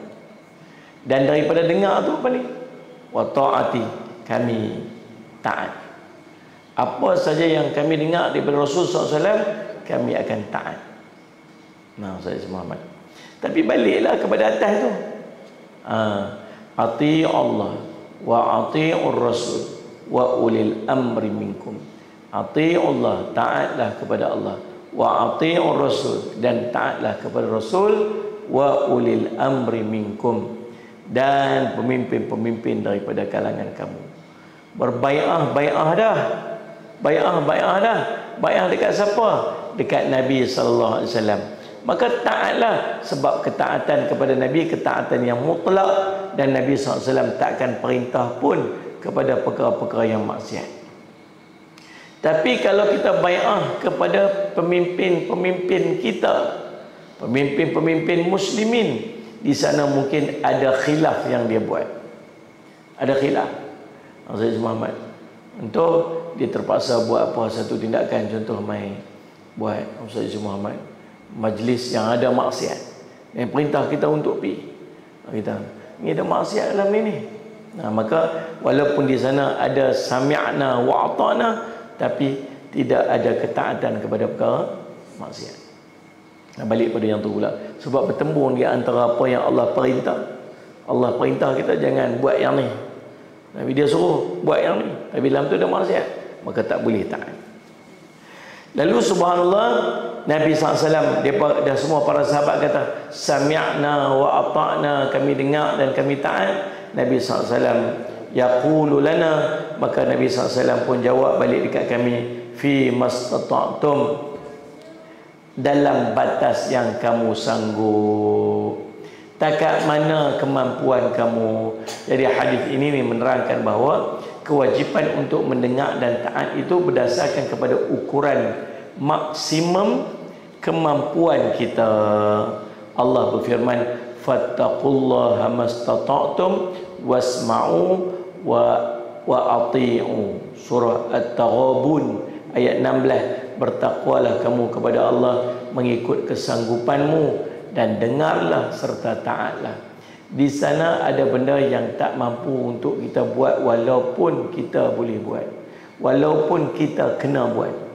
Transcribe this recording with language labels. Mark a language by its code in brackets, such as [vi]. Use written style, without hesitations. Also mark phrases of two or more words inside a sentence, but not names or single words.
[ms] Dan daripada dengar tu apa ni? [ar] وأطعنا, [ms] kami taat. Apa saja yang kami dengar daripada Rasul SAW, kami akan taat. Nah, saya Muhammad. Tapi baliklah kepada atas tu. [ar] أطيعوا الله وأطيعوا الرسول وأولي الأمر منكم. أطيعوا الله, [ms] taatlah kepada Allah. [ar] وأطيعوا الرسول, [ms] dan taatlah kepada Rasul. [ar] وأولي الأمر منكم, [ms] dan pemimpin-pemimpin daripada kalangan kamu. Berbai'ah dah. Bai'ah dah. Bai'ah dekat siapa? Dekat Nabi [ar] صلى الله عليه وسلم. [ms] Maka taatlah, sebab ketaatan kepada Nabi ketaatan yang mutlak, dan Nabi [ar] صلى الله عليه وسلم [ms] takkan perintah pun kepada perkara-perkara yang maksiat. Tapi kalau kita bai'ah kepada pemimpin-pemimpin kita, pemimpin-pemimpin muslimin, di sana mungkin ada khilaf yang dia buat. Ada khilaf. Sayyid Muhammad untuk dia terpaksa buat apa satu tindakan, contoh mai buat Sayyid Muhammad majlis yang ada maksiat. Yang perintah kita untuk pergi. Kita ni ada maksiat dalam ni. Nah, maka walaupun di sana ada [ar] سمعنا وأطعنا, [ms] tapi tidak ada ketaatan kepada perkara maksiat. Nah, balik pada yang tu pula. Sebab bertembung di antara apa yang Allah perintah. Allah perintah kita jangan buat yang ni. Nabi dia suruh buat yang ni, tapi dalam tu ada maksiat, maka tak boleh taat. Lalu subhanallah, Nabi SAW, dia semua para sahabat kata [ar] سمعنا وأطعنا, [ms] kami dengar dan kami taat. Nabi SAW [ar] يقول لنا, [ms] maka Nabi SAW pun jawab balik dekat kami, [ar] فيما استطعتم, [ms] dalam batas yang kamu sanggup, takat mana kemampuan kamu. Jadi hadis ini menerangkan bahawa kewajipan untuk mendengar dan taat itu berdasarkan kepada ukuran maksimum kemampuan kita. Allah berfirman, [ar] فاتقوا الله ما استطعتم واسمعوا وأطيعوا. [ms] Surah At-Taghabun ayat 16. Bertakwalah kamu kepada Allah mengikut kesanggupanmu dan dengarlah serta taatlah. Di sana ada benda yang tak mampu untuk kita buat, walaupun kita boleh buat, walaupun kita kena buat.